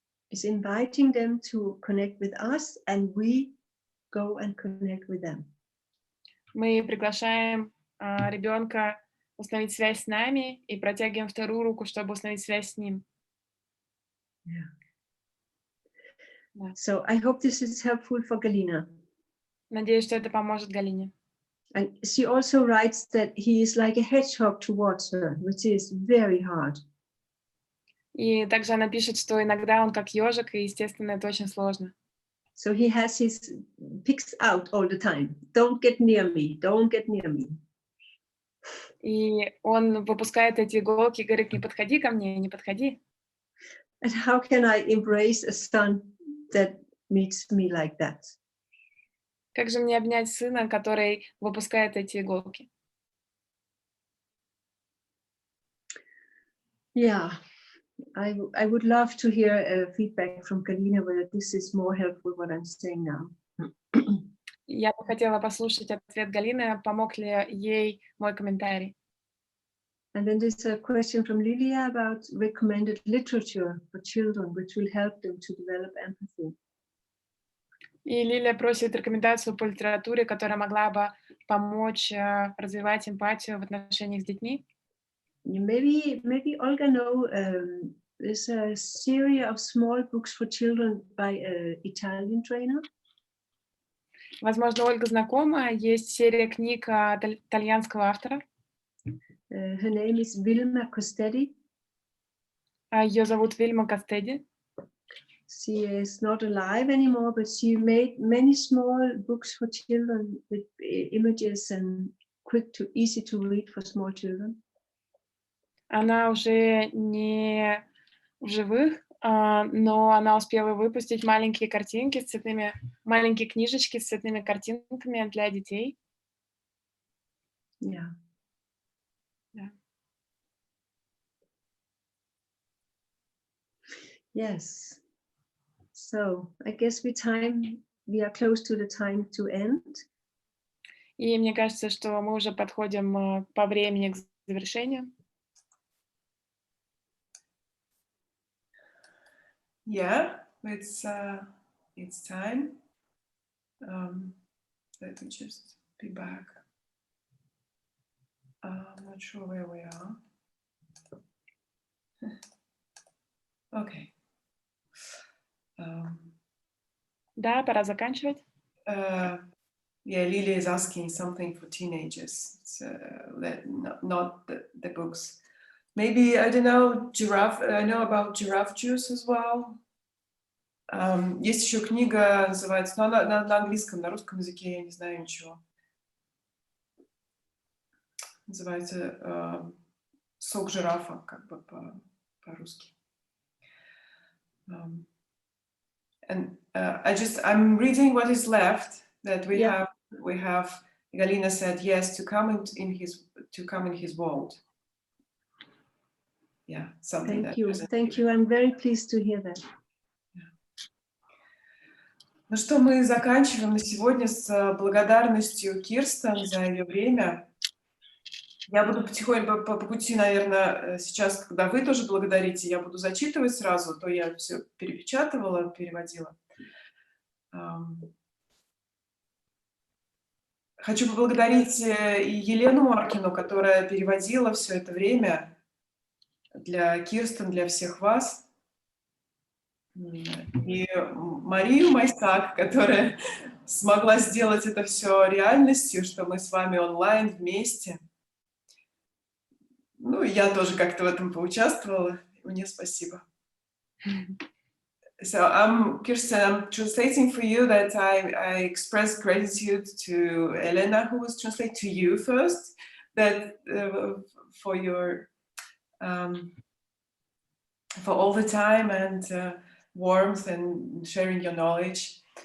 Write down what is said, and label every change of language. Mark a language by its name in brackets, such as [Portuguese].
[English] is inviting them to connect with us, and we go and connect with them. [Russian] Мы приглашаем ребенка установить связь с нами и протягиваем вторую руку, чтобы установить связь с ним. [English] Yeah. [Russian] Да. [English] So I hope this is helpful for Galina. [Russian] Надеюсь, что это поможет Галине. [English] And she also writes that he is like a hedgehog towards her, which is very hard. [Russian] И также она пишет, что иногда он как ежик, и, естественно, это очень сложно. [English] So he has his picks out all the time. Don't get near me. Don't get near me. [Russian] И он выпускает эти иголки и говорит: не подходи ко мне, не подходи. [English] And how can I embrace a son that meets me like that? [Russian] Как же мне обнять сына, который выпускает эти иголки? [English] Yeah, I would love to hear feedback from Galina whether this is more helpful what I'm saying now. [Russian] Я бы хотела послушать ответ Галины, помог ли ей мой комментарий. [English] And then there's a question from Lilia about recommended literature for children, which will help them to develop empathy. [Russian] И Лилия просит рекомендацию по литературе, которая могла бы помочь развивать эмпатию в отношениях с детьми. [English] Maybe Olga know there's a series of small books for children by an Italian trainer. [Russian] Возможно, Ольга знакома, есть серия книг итальянского автора. [English] Her name is Vilma Costetti. [Russian] Ее зовут Вильма Костеди. [English] She is not alive anymore, but she made many small books for children with images and easy to read for small children. [Russian] Она уже не в живых, но она успела выпустить маленькие картинки с цветными, маленькие книжечки с цветными картинками для детей. [English] Yeah. Yeah. Yes. So I guess we are close to the time to end. И мне кажется, что мы уже подходим по времени к завершению. Yeah, it's time. Let me just be back. I'm not sure where we are. Okay. [Russian] Да, пора заканчивать. [English] Yeah, Lily is asking something for teenagers. It's, not the books. Maybe, I don't know, giraffe. I know about giraffe juice as well. [Russian] Есть еще книга, называется, но она на английском, на русском языке я не знаю ничего. Называется «Сок жирафа», как бы по-русски. [English] And I'm reading what is left that we have. Galina said yes to come in his world. Yeah, something. Thank you. I'm very pleased to hear that. [Russian] Ну что, мы заканчиваем на сегодня с благодарностью Кирстен за ее время. Я буду потихоньку по пути, наверное, сейчас, когда вы тоже благодарите, я буду зачитывать сразу, то я все перепечатывала, переводила. Хочу поблагодарить и Елену Маркину, которая переводила все это время для Кирстен, для всех вас. И Марию Майсак, которая смогла сделать это все реальностью, что мы с вами онлайн вместе. Ну, и я тоже как-то в этом поучаствовала. Мне спасибо. [English] So Kirsten, I'm translating for you that I express gratitude to Elena, who was translating to you first, that for your for all the time and warmth and sharing your knowledge.